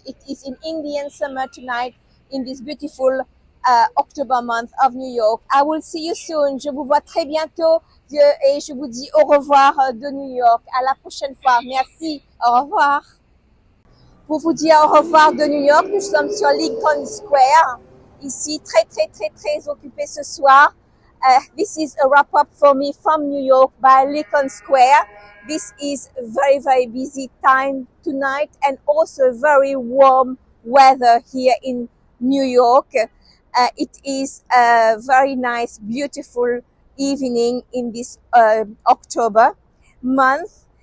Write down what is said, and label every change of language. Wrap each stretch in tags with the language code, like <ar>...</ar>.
<en>It is in Indian summer tonight in this beautiful October month of New York. I will see you soon.</en> <fr>Je vous vois très bientôt et je vous dis au revoir de New York. À la prochaine fois. Merci. Au revoir. Pour vous dire au revoir de New York, nous sommes sur Lincoln Square. Ici, très, très, très, très occupé ce soir.</fr> <en>This is a wrap-up for me from New York by Lincoln Square. This is a very, very busy time tonight and also very warm weather here in New York. It is a very nice, beautiful evening in this October month.</en>